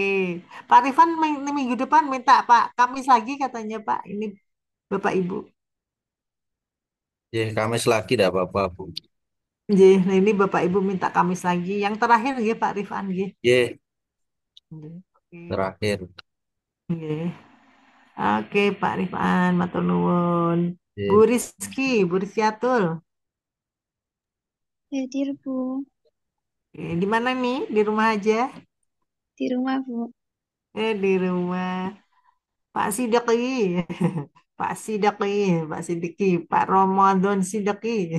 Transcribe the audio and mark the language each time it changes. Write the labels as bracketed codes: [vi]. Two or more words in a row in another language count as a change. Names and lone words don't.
[id] Pak Rifan minggu depan minta Pak Kamis lagi katanya Pak. Ini Bapak Ibu. ya, Kamis lagi tidak apa-apa, Bu. Nggih, nah ini Bapak Ibu minta Kamis lagi. Yang terakhir nggih Pak Rifan nggih. Ya, Nggih. Oke. terakhir. Nggih. Oke Pak Rifan, [jv] matur nuwun. [id] Bu Ya, Rizky, Bu Rizkiatul. Hadir, Bu. Di mana nih? Di rumah aja? Di rumah, Bu. Di rumah. Pak Sidiki. Pak Sidiki, Pak Sidiki, Pak Ramadan Sidiki.